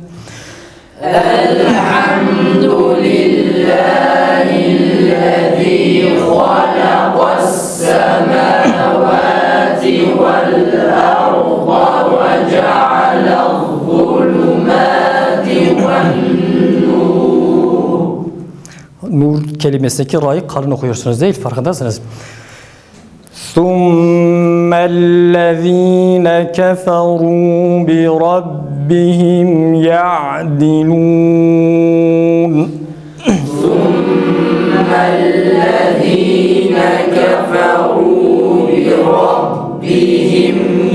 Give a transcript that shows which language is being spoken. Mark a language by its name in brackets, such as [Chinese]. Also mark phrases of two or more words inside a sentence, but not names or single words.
[Arabic] الحمد لله الذي خلق السماوات والأرض وجعل الظلمات والنور. [Turkish] Nur kelimesindeki ra'yı kalın okuyorsunuz değil, farkındasınız. [Arabic] ثُمَّ الَّذ۪ينَ كَفَرُوا بِرَبِّهِمْ يَعْدِلُونَ ثُمَّ الَّذ۪ينَ كَفَرُوا بِرَبِّهِمْ